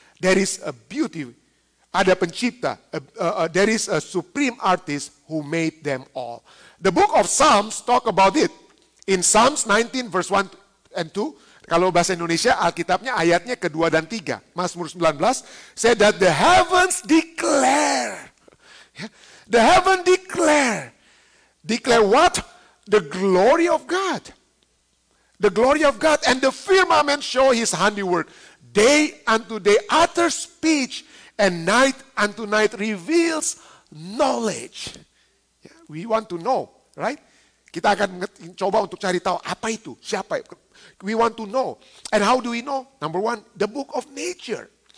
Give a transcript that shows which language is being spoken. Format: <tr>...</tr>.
<en>There is a beauty.</en> <id>Ada pencipta.</id> <en>There is a supreme artist who made them all. The book of Psalms talk about it. In Psalms 19 verse 1 and 2.</en> <id>Kalau bahasa Indonesia, Alkitabnya ayatnya kedua dan 3.</id> <en>Mazmur 19, say that the heavens declare. The heaven declare. Declare what? The glory of God. The glory of God. And the firmament show his handiwork. Day unto day utter speech, and night unto night reveals knowledge. We want to know, right?</en> <id>Kita akan coba untuk cari tahu apa itu, siapa.</id> <en>We want to know. And how do we know? Number 1, the book of nature.</en>